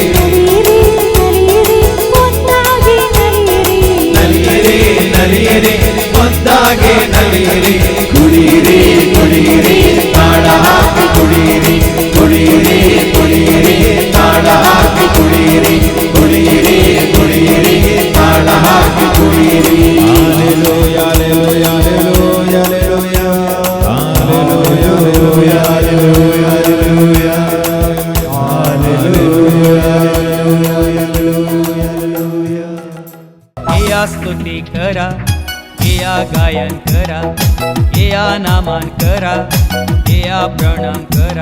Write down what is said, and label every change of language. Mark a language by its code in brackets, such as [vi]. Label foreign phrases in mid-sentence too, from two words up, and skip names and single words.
[kn] ನಲಿಯಿರಿ ನಲಿಯಿರಿ ಒಂದಾಗಿ ನಲಿಯಿರಿ ಕುಣಿಯಿರಿ ಕುಣಿಯಿರಿ ತಾಳ ಹಾಕಿ ಕುಣಿಯಿರಿ ಕುಣಿಯಿರಿ ಕುಣಿಯಿರಿ ತಾಳ ಹಾಕಿ ಕುಣಿಯಿರಿ ಕುಣಿಯಿರಿ ಕುಣಿಯಿರಿ ತಾಳ ಹಾಕಿ ಕುಣಿಯಿರಿ [en] Hallelujah, hallelujah, hallelujah, hallelujah, hallelujah, hallelujah, [mr] या स्तुती करा या गायन करा या नामान करा या प्रणाम करा